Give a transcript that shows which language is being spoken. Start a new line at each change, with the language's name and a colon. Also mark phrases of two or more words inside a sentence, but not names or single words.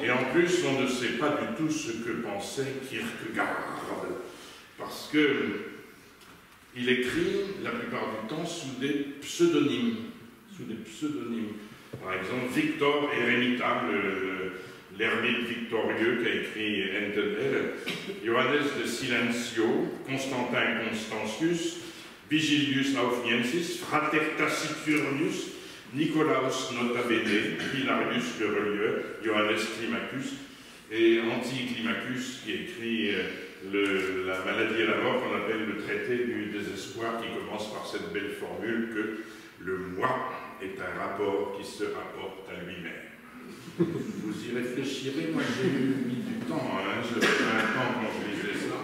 French: Et en plus, on ne sait pas du tout ce que pensait Kierkegaard. Parce que il écrit la plupart du temps sous des pseudonymes. Par exemple, Victor Eremita, l'ermite victorieux qui a écrit Entenel, Johannes de Silencio, Constantin Constantius, Vigilius Aufniensis, Frater Taciturnius, Nicolaus Notabene, Hilarius le relieur, Johannes Climacus et Anticlimacus qui écrit la maladie et la mort qu'on appelle le traité du désespoir, qui commence par cette belle formule que le moi est un rapport qui se rapporte à lui-même. Vous y réfléchirez, moi j'ai mis du temps, j'avais 20 ans quand je lisais ça.